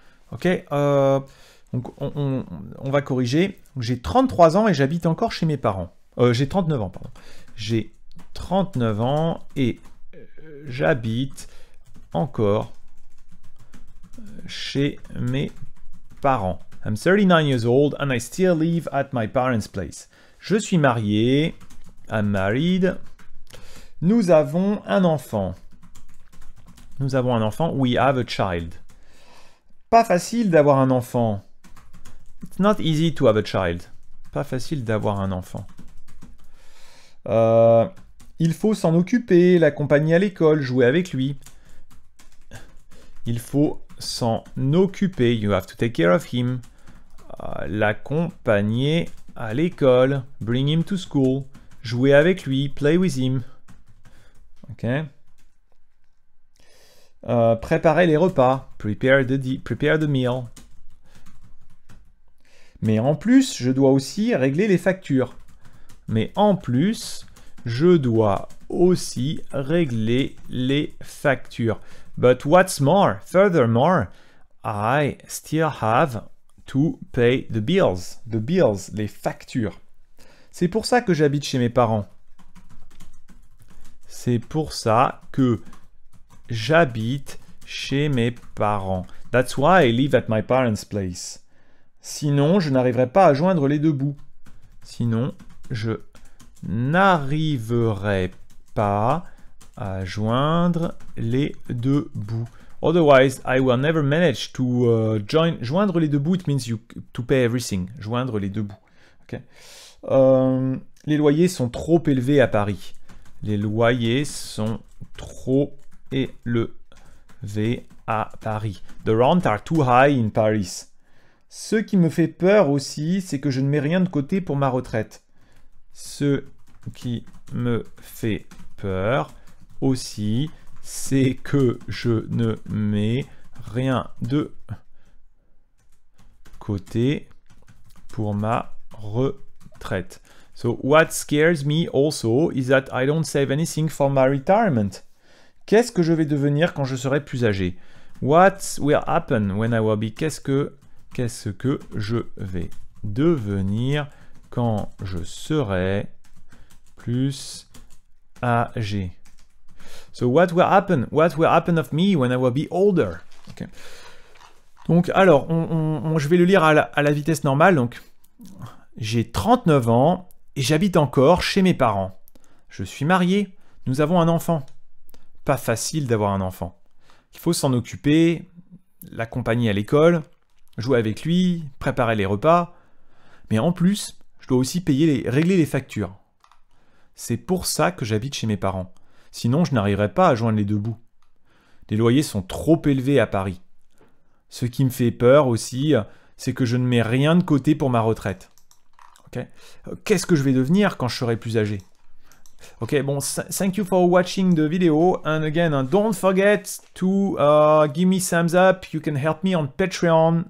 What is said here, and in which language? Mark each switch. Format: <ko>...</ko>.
<fr>Ok, donc on va corriger. J'ai 33 ans et j'habite encore chez mes parents. J'ai 39 ans, pardon. J'ai 39 ans et j'habite encore chez mes parents.</fr> <en>I'm 39 years old and I still live at my parents' place.</en> <fr>Je suis marié. I'm married. Nous avons un enfant. Nous avons un enfant.</fr> <en>We have a child.</en> <fr>Pas facile d'avoir un enfant.</fr> <en>It's not easy to have a child.</en> <fr>Pas facile d'avoir un enfant. Il faut s'en occuper, l'accompagner à l'école, jouer avec lui. Il faut s'en occuper.</fr> <en>You have to take care of him.</en> <fr>L'accompagner à l'école. Bring him to school. Jouer avec lui. Play with him. Ok. Préparer les repas. Prepare the meal. Mais en plus, je dois aussi régler les factures. Mais en plus, je dois aussi régler les factures.</fr> <en>But what's more, furthermore, I still have to pay the bills. The bills, les factures.</en> <fr>C'est pour ça que j'habite chez mes parents. C'est pour ça que j'habite chez mes parents.</fr> <en>That's why I live at my parents' place.</en> <fr>Sinon, je n'arriverai pas à joindre les deux bouts. Sinon, je n'arriverai pas à joindre les deux bouts.</fr> <en>Otherwise, I will never manage to joindre les deux bouts. It means to pay everything.</en> <fr>Joindre les deux bouts. Okay. Les loyers sont trop élevés à Paris. Les loyers sont trop élevés à Paris.</fr> <en>The rents are too high in Paris.</en> <fr>Ce qui me fait peur aussi, c'est que je ne mets rien de côté pour ma retraite. Ce qui me fait peur aussi, c'est que je ne mets rien de côté pour ma retraite.</fr> <en>So what scares me also is that I don't save anything for my retirement.</en> <fr>Qu'est-ce que je vais devenir quand je serai plus âgé?</fr> <en>What will happen when I will be?</en> <fr>Qu'est-ce que je vais devenir quand je serai plus âgé?</fr> <en>So what will happen? What will happen of me when I will be older? Okay.</en> <fr>Donc alors, je vais le lire à la vitesse normale. Donc, j'ai 39 ans et j'habite encore chez mes parents. Je suis marié, nous avons un enfant. Pas facile d'avoir un enfant. Il faut s'en occuper, l'accompagner à l'école, jouer avec lui, préparer les repas. Mais en plus, je dois aussi régler les factures. C'est pour ça que j'habite chez mes parents. Sinon, je n'arriverai pas à joindre les deux bouts. Les loyers sont trop élevés à Paris. Ce qui me fait peur aussi, c'est que je ne mets rien de côté pour ma retraite. Okay. Qu'est-ce que je vais devenir quand je serai plus âgé?</fr> <en>Ok, bon, thank you for watching the video. And again, don't forget to give me thumbs up. You can help me on Patreon.</en>